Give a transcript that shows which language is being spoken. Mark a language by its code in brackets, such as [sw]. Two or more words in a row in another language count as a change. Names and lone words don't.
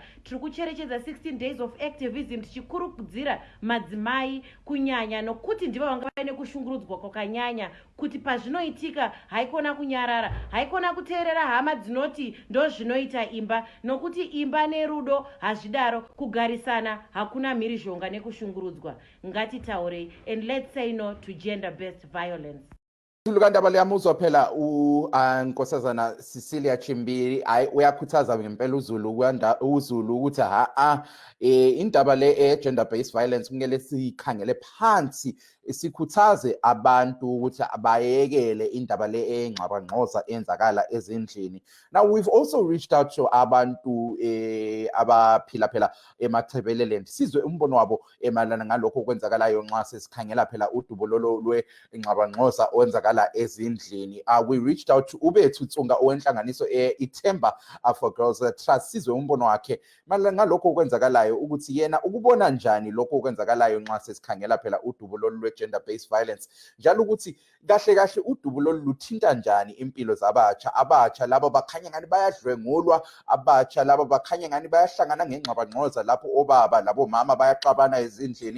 [sn] Tiri kucherechedza [en] 16 days of activism [sn] tichikurudzira madzimai kunyanya nokuti ndivo vanga vaine kushungurudzwa kwakanyanya kuti pazvinoitika haikona kunyarara, haikona kuteerera hama dzinoti ndo zvinoita imba, nokuti imba nerudo hazvidaro, kugarisana hakuna mhirizhonga nekushungurudzwa. Ngatitaurei, [en] and let's say no to gender-based violence. [nd] Ndaba liyamuzwa phela unkosazana Cecilia Chimbiri uyakhuthaza ngempela uZulu ukuthi indaba le [en] gender-based violence [nd] kumele sikhangele phansi, sikhuthaze abantu ukuthi abayekele indaba le engxabangxoza enzakala ezindlini. [en] Now we've also reached out to [nd] abantu abaphila phela emathebeleland sizwe umbono wabo emalana ngalokho okwenzakalayo nxa sesikhangela phela udubulolo lwengxabangxoza owenzakala ezindlini. [en] We reached out to [nd] Ubethu Tsunga owenhlanganiso ithemba for Girls Trust sizwe umbono wakhe malana ngalokho okwenzakalayo ukuthi yena ukubona njani lokho okwenzakalayo nxa sesikhangela phela udubulolo lwe- [en] gender-based violence, [nd] njalo ukuthi kahle kahle udubulolo luthinta njani impilo zabatsha labo bakhanya ngani bayadlwengulwa, abatsha labo bakhanya ngani bayahlangana ngengxabangxoza lapho obaba labo mama bayaxabana ezindlini.